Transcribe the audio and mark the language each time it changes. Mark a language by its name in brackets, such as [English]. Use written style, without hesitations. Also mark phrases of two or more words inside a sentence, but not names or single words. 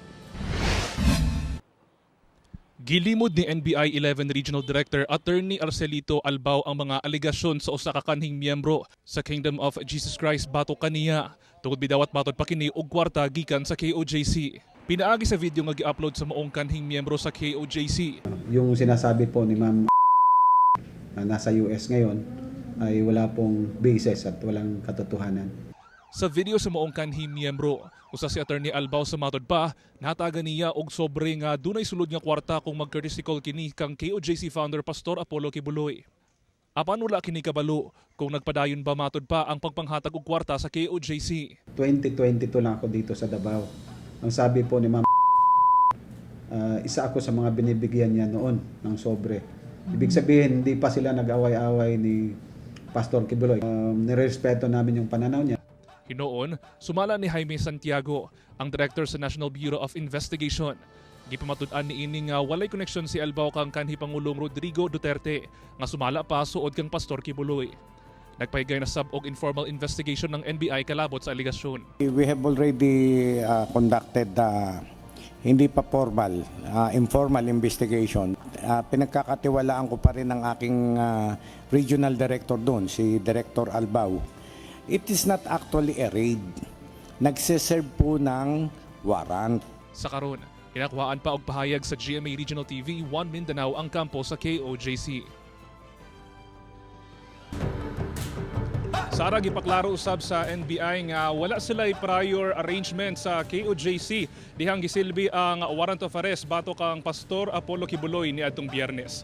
[Cebuano] Gilimod ni NBI 11 Regional Director Attorney Arcelito Albao ang mga alegasyon sa usa ka kanhing miyembro sa Kingdom of Jesus Christ batok kaniya tungod bidawat matod pa kini og kwarta gikan sa KOJC. Pinaagi sa video nga gi-upload sa maong kanhing miyembro sa KOJC. [Filipino] Yung sinasabi po ni Ma'am na nasa US ngayon ay wala pong basis at walang katotohanan. [Cebuano] Sa video sa maong kanhing miyembro, usa si Attorney Albao sa matod pa, nataga niya og sobre nga dunay sulod nga kwarta kung mag- [English] courtesy call [Cebuano] kini kang KOJC founder Pastor Apollo Kibuloy. Apan wala kini kabalo kung nagpadayon ba matod pa ang pagpanghatag og kwarta sa KOJC. [Filipino] 2022 lang ako dito sa Davao. Ang sabi po ni Ma'am, isa ako sa mga binibigyan niya noon ng sobre. Ibig sabihin, hindi pa sila nag-away-away ni Pastor Kibuloy. Nirespeto namin yung pananaw niya. [Cebuano] Hinoon, sumala ni Jaime Santiago, ang Director sa National Bureau of Investigation. Gipamatud-an ni ini nga walay koneksyon si Albao kang kanhi Pangulong Rodrigo Duterte nga sumala pa suod kang Pastor Kibuloy. Nagpahigay na sub og [English] informal investigation [Cebuano] ng NBI kalabot sa aligasyon. [English] We have already conducted [Filipino] hindi pa [English] formal, informal investigation. [Filipino] Pinagkakatiwalaan ko pa rin ang aking [English] regional director [Filipino] doon, si Director Albao. [English] It is not actually a raid. [Filipino] Nagsiserve po ng warrant. [Cebuano] Sa karon, hinakuhaan pa og pahayag sa GMA Regional TV, One Mindanao ang kampo sa KOJC. Sarag ipaklaro usab sa NBI nga wala sila'y [English] prior arrangement [Cebuano] sa KOJC dihang gisilbi ang [English] warrant of arrest [Cebuano] batok kang Pastor Apollo Kibuloy niadtong Biyernes.